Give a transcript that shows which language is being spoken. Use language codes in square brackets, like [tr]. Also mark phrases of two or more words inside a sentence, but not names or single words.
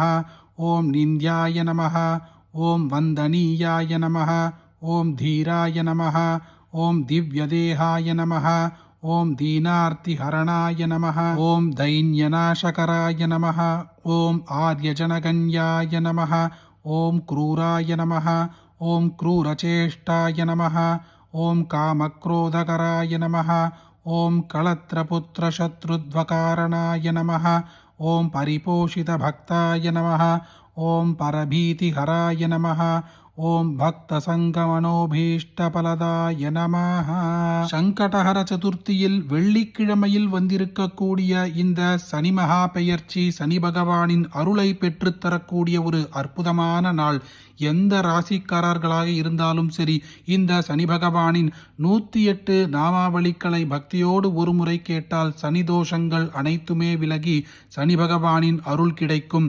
[sa] ॐ निन्द्याय नमः, ॐ वन्दनीयाय नमः, ॐ धीराय नमः, ॐ दिव्यदेहाय नमः, ॐ दीनार्तिहरणाय नमः, ॐ दैन्यनाशकराय नमः, ॐ आर्यजनगण्याय नमः, ॐ क्रूराय नमः, ஓம் क्रूरचेष्टाय नमः, ஓம் कामक्रोधकराय नमः, ஓம் कलत्रपुत्रशत्रुध्वकारणाय नमः, ஓம் परिपोषितभक्ताय नमः, ஓம் परभीतिहराय नमः, ॐ भक्त सङ्घमनोऽभीष्टफलदाय नमः. [ta] சங்கடஹர சதுர்த்தியில் வெள்ளிக்கிழமையில் வந்திருக்கக்கூடிய இந்த சனி மகா பெயர்ச்சி சனி பகவானின் அருளை பெற்றுத்தரக்கூடிய ஒரு அற்புதமான நாள். எந்த ராசிக்காரர்களாக இருந்தாலும் சரி, இந்த சனி பகவானின் 108 நாமாவளிகளை பக்தியோடு ஒரு முறை கேட்டால் சனி தோஷங்கள் அனைத்துமே விலகி சனி பகவானின் அருள் கிடைக்கும்.